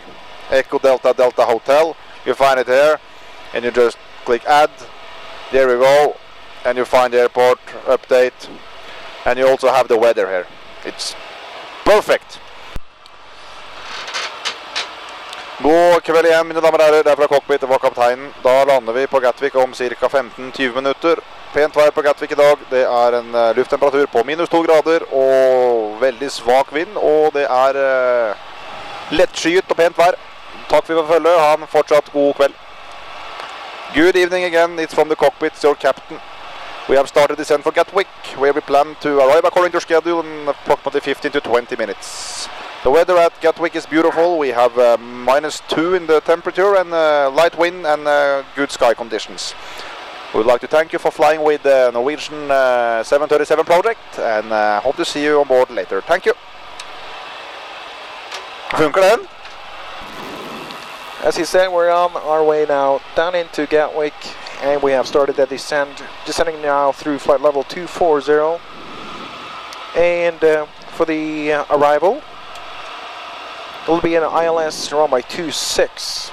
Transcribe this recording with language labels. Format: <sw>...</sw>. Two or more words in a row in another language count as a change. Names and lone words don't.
<en>Echo Delta Delta Hotel. You find it here, and you just click add. There we go, and you find the airport update, and you also have the weather here. It's perfect.</en> <no>God kveld igjen, mine damer og herrer. Det fra cockpit, det var kapteinen. Da lander vi på Gatwick om ca. 15-20 minutter. Pent vær på Gatwick i dag. Det er en lufttemperatur på -2 grader og veldig svak vind. Og det er lettskyet og pent vær. Takk for følget. Ha en fortsatt god kveld.</no> <en>Good evening again. It's from the cockpit, your captain. We have started descent for Gatwick, where we plan to arrive according to schedule in approximately 15 to 20 minutes. The weather at Gatwick is beautiful. We have -2 in the temperature and light wind and good sky conditions. We would like to thank you for flying with the Norwegian 737 project and hope to see you on board later. Thank you.</en> <no>Funker den?</no> <en>As he said, we're on our way now down into Gatwick, and we have started the descending now through flight level 240. And for the arrival, it will be an ILS runway 26.</en>